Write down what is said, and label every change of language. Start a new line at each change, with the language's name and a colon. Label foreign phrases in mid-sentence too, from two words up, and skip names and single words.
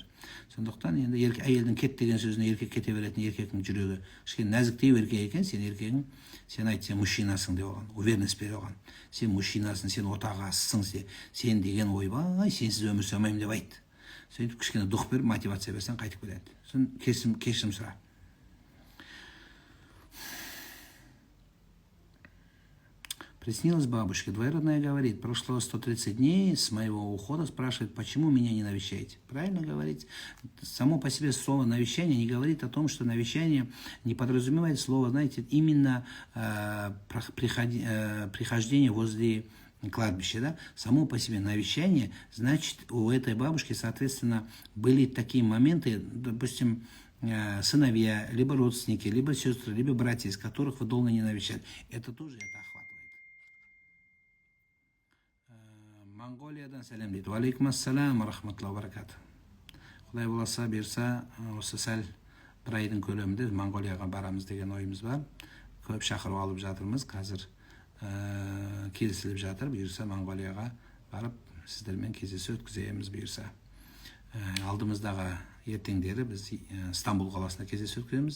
Kazakh: Сондықтан енді әйелдің кет деген сөзіне еркек кете беретін еркектің жүрегі кішкене нәзіктеу еркек екен, сен еркегің, сен айт, сен мужчинасың деп оған, уверенность бер оған. Сен мужчинасың, сен отағасысың, сен деген ойбай, сенсіз өмір сүре алмаймын деп айт. Сөйтіп кішкене дұқ беріп, мотивация берсең қайтып келеді. Сосын кешірім сұра.
Russian: Приснилась бабушке. Двоюродная говорит, прошло 130 дней с моего ухода, спрашивает, почему меня не навещаете. Правильно говорить. Само по себе слово навещание не говорит о том, что навещание не подразумевает слово, знаете, именно прихождение возле кладбища. Да? Само по себе навещание, значит, у этой бабушки, соответственно, были такие моменты, допустим, сыновья, либо родственники, либо сестры, либо братья, из которых вы долго не навещали. Это тоже это охватывает.
Kazakh: Монголиядан сәлем дейді.
Arabic: عليكم السلام، رحمة الله وبركاته.
Kazakh: Құдай боласа берса, осы сәл бір айдың көлемінде Монголияға барамыз деген ойымыз бар. Көп шақырып алып жатырмыз. Қазір келісіліп жатыр. Бұйырса Монғолияға барып сіздермен кездесу өткіземіз бұйырса. Алдымыздағы ертеңдері біз Стамбул қаласында кездесу өткіземіз.